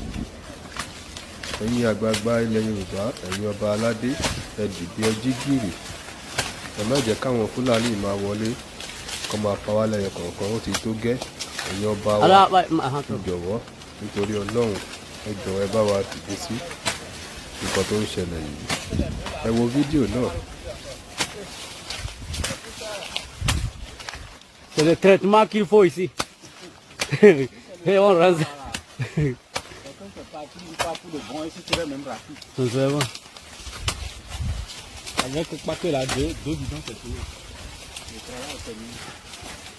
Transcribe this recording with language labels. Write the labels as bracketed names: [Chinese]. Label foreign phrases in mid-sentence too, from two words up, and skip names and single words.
[Yoruba] Ẹ̀yin àgbààgbà ilẹ̀ Yorùbá, ẹ̀yin ọba aládé, ẹ dìde ẹ jí gìrì. Ẹ má jẹ́ káwọn Fúlàní máa wọlé kó máa pa wá lẹ́yọ kọ̀ọ̀kan, ó ti tó gẹ́. Ẹ̀yin ọba wa, ẹ jọ̀wọ́ nítorí Ọlọ́run, ẹ jọ̀ọ́ ẹ bá wa dìde sí nǹkan tó ń ṣẹlẹ̀ yìí. Ẹ wo fídíò náà. [French] C'est le traitement qu'il faut ici. Et on rase. C'est bon. Avec pas que la deux bidons, c'est fini.